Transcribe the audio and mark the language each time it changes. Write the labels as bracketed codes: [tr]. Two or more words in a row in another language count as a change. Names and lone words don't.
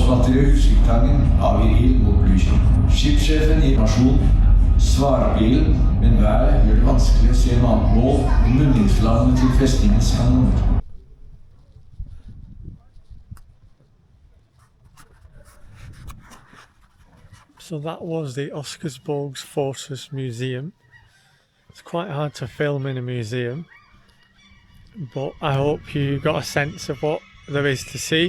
[no] avstyrer utkikktaggen, avgir ild mot Blueskip. Skipssjefen gir informasjon. Svarbilen, men været gjør det vanskelig å se noe annet mål enn munningsflammene til festningens kanoner. [en] So that was the Oscarborg Fortress Museum. It's quite hard to film in a museum, but I hope you got a sense of what there is to see.